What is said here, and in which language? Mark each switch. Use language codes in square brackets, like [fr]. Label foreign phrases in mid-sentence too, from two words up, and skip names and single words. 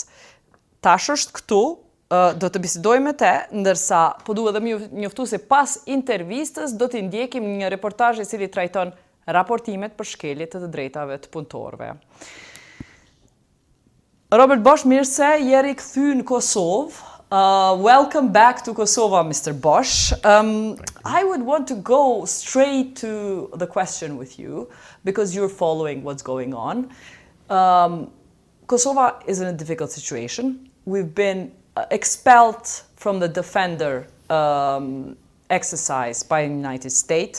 [sq] Tash është këtu, do të bisedoj me te, ndërsa po duhet edhe më njoftu se pas intervistës do t'i ndjekim një reportazh i cili trajton raportimet për shkeljet të drejtave të punëtorëve. Robert Bosch, mirë se jeri kthy në Kosovë. [en] Welcome back to Kosovo, Mr. Bosch. I would want to go straight to the question with you, because you're following what's going on. Kosovo is in a difficult situation. We've been expelled from the defender exercise by the United States.